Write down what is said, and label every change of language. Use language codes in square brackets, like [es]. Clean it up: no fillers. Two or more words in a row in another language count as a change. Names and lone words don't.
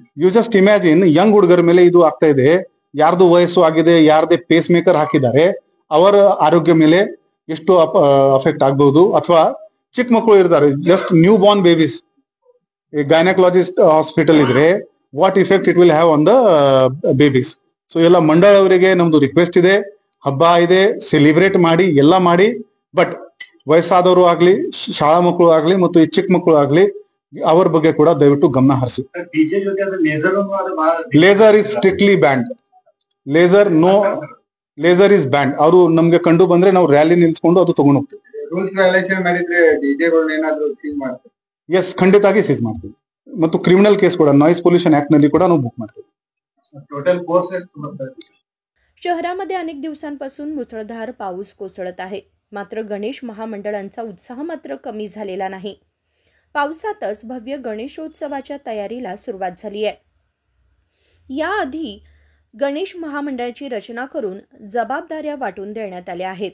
[en] you just imagine, young [kn] ಹುಡುಗರ ಮೇಲೆ ಇದು ಆಗ್ತಾ ಇದೆ. ಯಾರ್ದು ವಯಸ್ಸು ಆಗಿದೆ, ಯಾರ್ದೇ ಪೇಸ್ ಮೇಕರ್ ಹಾಕಿದ್ದಾರೆ, ಅವರ ಆರೋಗ್ಯ ಮೇಲೆ ಎಷ್ಟು ಅಫೆಕ್ಟ್ ಆಗ್ಬಹುದು. ಅಥವಾ ಚಿಕ್ಕ ಮಕ್ಕಳು ಇರ್ತಾರೆ, [en] just new born babies, gynaecologist hospital [kn] ಇದ್ರೆ [en] what effect it will have on the babies. [kn] ಸೊ ಎಲ್ಲ ಮಂಡಳ ಅವರಿಗೆ ನಮ್ದು ರಿಕ್ವೆಸ್ಟ್ ಇದೆ, ಹಬ್ಬ ಇದೆ, ಸೆಲಿಬ್ರೇಟ್ ಮಾಡಿ, ಎಲ್ಲ ಮಾಡಿ. ಬಟ್ ವಯಸ್ಸಾದವರು ಆಗ್ಲಿ, ಶಾಲಾ ಮಕ್ಕಳು ಆಗ್ಲಿ ಮತ್ತು ಈ ಚಿಕ್ಕ ಮಕ್ಕಳು ಆಗ್ಲಿ, ಅವ್ರ ಬಗ್ಗೆ ಕೂಡ ದಯವಿಟ್ಟು ಗಮನ ಹರಿಸಿ. ಡಿಜೆ ಜೊತೆ ಅದು [en] laser is strictly banned. laser is banned. [kn] ಅವರು ನಮ್ಗೆ ಕಂಡು ಬಂದ್ರೆ ನಾವು ರ್ಯಾಲಿ ನಿಲ್ಸ್ಕೊಂಡು ಅದು ತಗೊಂಡು ಹೋಗ್ತೀವಿ. [en] rules violation [kn] ಮಾಡಿದ್ರೆ ಡಿಜೆಗಳನ್ನ ಏನಾದ್ರು ಸೀಲ್ ಮಾಡ್ತೀವಿ? ಎಸ್, ಖಂಡಿತವಾಗಿ ಸೀಸ್ ಮಾಡ್ತೀವಿ. ಮತ್ತು [en] criminal case [kn] ಕೂಡ [en] noise pollution act [kn] ನಲ್ಲಿ ಕೂಡ ನಾವು बुक ಮಾಡ್ತೀವಿ. [en] total course [kn] ಎಷ್ಟು ಬರ್ತದೆ? [mr] शहरामध्ये अनेक दिवसांपासून मुसळधार पाऊस कोसळत आहे. मात्र गणेश महामंडळांचा उत्साह मात्र कमी झालेला नाही. पावसातच भव्य गणेशोत्सवाच्या तयारीला सुरुवात झाली आहे. याआधी गणेश महामंडळाची रचना करून जबाबदाऱ्या वाटून देण्यात आल्या आहेत.